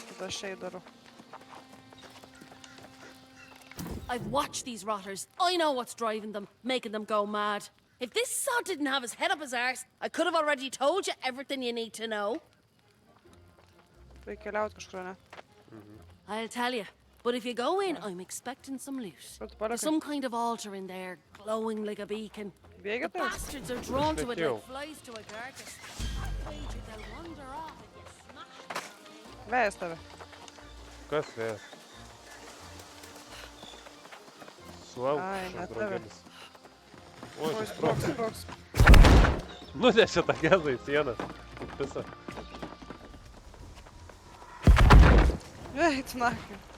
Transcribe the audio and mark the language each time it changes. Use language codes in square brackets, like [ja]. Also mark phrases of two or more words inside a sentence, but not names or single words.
[lt] aš čia įdarau. [en] I've watched these rotters. I know what's driving them, making them go mad. If this sod didn't have his head up his arse, I could have already told you everything you need to know. [lt] Reikia keliaut kažkur, ne? [en] I'll tell you. But if you go in, I'm expecting some loot. [lt] Kur tu [en] There's [lt] palikai? [en] some kind of altar in there, glowing like a beacon. The [lt] Bėgi tai? [en] bastards are drawn to it [lt] Sakiau. [en] like flies to a carcass. I wager they'll wander off if you smash them. [lt] Vėjas tave. Kas vėjas? Suau, Ai, šis ne tave. draugelis. Oi, Oi, šis sprogs, sprogs. sprogs. Nunešė tą gezą į sieną. Pisa. Ei, tu nakai.